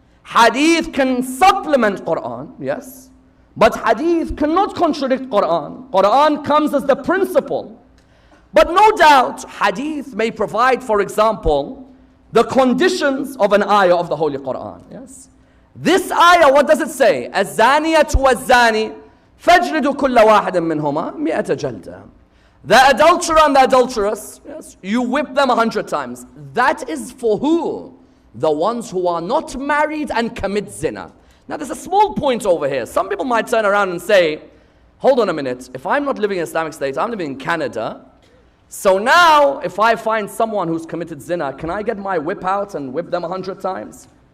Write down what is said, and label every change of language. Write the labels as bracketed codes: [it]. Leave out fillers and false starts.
[en] Hadith can supplement Quran, yes. But hadith cannot contradict Quran. Quran comes as the principle. But no doubt, hadith may provide, for example, the conditions of an ayah of the Holy Quran. Yes. This ayah, what does it say? [ar] الزانية والزاني فاجلدوا كل واحد منهما 100 جلدة. [en] The adulterer and the adulteress, yes, you whip them 100 times. That is for who? The ones who are not married and commit zina. Now there's a small point over here. Some people might turn around and say, hold on a minute, if I'm not living in Islamic State, I'm living in Canada, so now if I find someone who's committed zina, can I get my whip out and whip them 100 times?